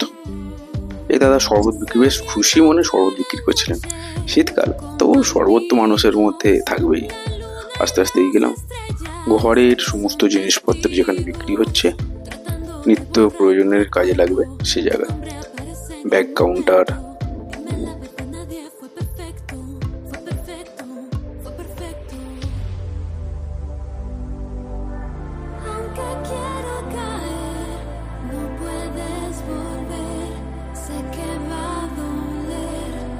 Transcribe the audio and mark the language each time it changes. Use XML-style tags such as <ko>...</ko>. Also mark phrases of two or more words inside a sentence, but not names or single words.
<bn>এই দাদা শরবত বিক্রি, বেশ খুশি মনে শরবত বিক্রি করছিলেন। শীতকাল তো শরবত তো মানুষের মধ্যে থাকবেই। আস্তে আস্তে গেলাম ঘরের সমস্ত জিনিসপত্র যেখানে বিক্রি হচ্ছে। নিত্য প্রয়োজনের কাজে লাগবে সেই জায়গায়।</bn> <en>bag counter,</en> <es>Aunque quiero caer, no puedes volver. Sé que va a doler.</es>